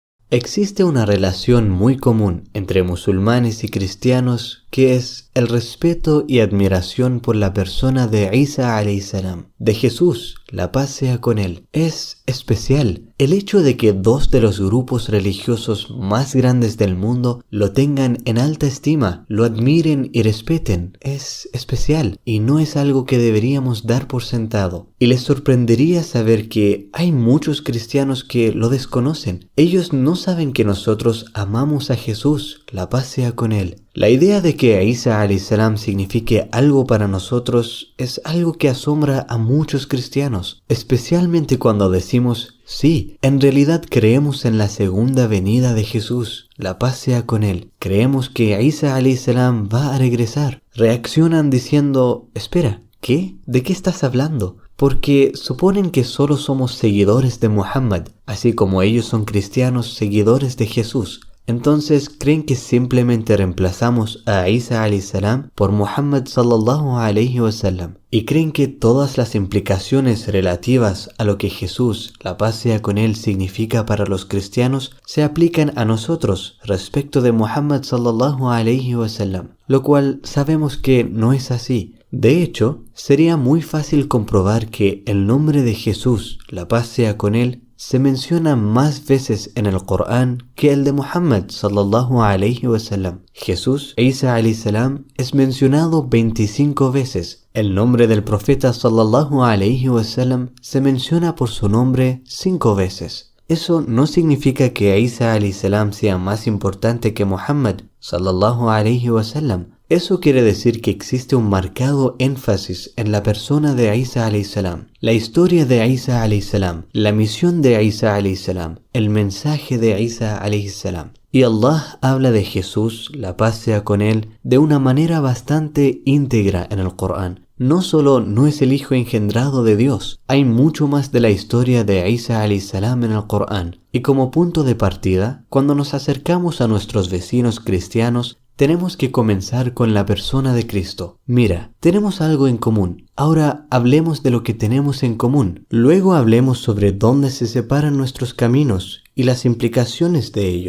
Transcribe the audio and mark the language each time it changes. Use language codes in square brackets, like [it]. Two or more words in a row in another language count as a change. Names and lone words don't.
[es] Existe una relación muy común entre musulmanes y cristianos que es el respeto y admiración por la persona de Isa [ar] عليه السلام, [es] de Jesús, la paz sea con él. Es especial el hecho de que dos de los grupos religiosos más grandes del mundo lo tengan en alta estima, lo admiren y respeten. Es especial y no es algo que deberíamos dar por sentado. Y les sorprendería saber que hay muchos cristianos que lo desconocen. Ellos no saben que nosotros amamos a Jesús, la paz sea con él. La idea de que Isa [ar] عليه السلام [es] signifique algo para nosotros es algo que asombra a muchos cristianos, especialmente cuando decimos, sí, en realidad creemos en la segunda venida de Jesús, la paz sea con él. Creemos que Isa [ar] عليه السلام [es] va a regresar. Reaccionan diciendo, espera, ¿qué? ¿De qué estás hablando? Porque suponen que solo somos seguidores de Muhammad, así como ellos son cristianos seguidores de Jesús. Entonces creen que simplemente reemplazamos a Isa [ar] عليه السلام [es] por Muhammad [ar] صلى الله عليه وسلم [es] y creen que todas las implicaciones relativas a lo que Jesús, la paz sea con él, significa para los cristianos se aplican a nosotros respecto de Muhammad [ar] صلى الله عليه وسلم, [es] lo cual sabemos que no es así. De hecho, sería muy fácil comprobar que el nombre de Jesús, la paz sea con él, se menciona más veces en el Corán que el de Muhammad [ar] صلى الله عليه وسلم. [es] Jesús, [ar] عيسى عليه السلام, [es] es mencionado 25 veces. El nombre del profeta [ar] صلى الله عليه وسلم [es] se menciona por su nombre 5 veces. Eso no significa que Isa [ar] عليه السلام [es] sea más importante que Muhammad [ar] صلى الله عليه وسلم. [es] Eso quiere decir que existe un marcado énfasis en la persona de Isa [ar] عليه السلام, [es] la historia de Isa [ar] عليه السلام, [es] la misión de Isa [ar] عليه السلام, [es] el mensaje de Isa [ar] عليه السلام. [es] Y Allah habla de Jesús, la paz sea con él, de una manera bastante íntegra en el Corán. No solo no es el hijo engendrado de Dios, hay mucho más de la historia de Isa [ar] عليه السلام [es] en el Corán. Y como punto de partida, cuando nos acercamos a nuestros vecinos cristianos, tenemos que comenzar con la persona de Cristo. Mira, tenemos algo en común. Ahora hablemos de lo que tenemos en común. Luego hablemos sobre dónde se separan nuestros caminos y las implicaciones de ello.